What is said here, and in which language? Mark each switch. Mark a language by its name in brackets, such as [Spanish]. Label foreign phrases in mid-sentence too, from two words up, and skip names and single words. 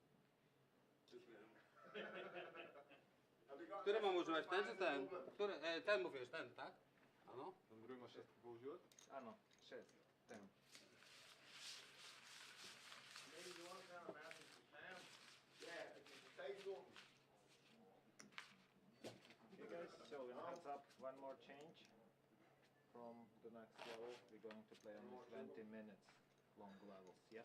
[Polish] Który mam używać? Ten czy ten? Który? Ten mówisz, ten, tak? Ano? [Slovak] Ten druhý má šestku používať? Áno, 6. Ten. [English] Okay guys, so heads up, one more change from the next level. We're going to play only 20 minutes long levels, yes?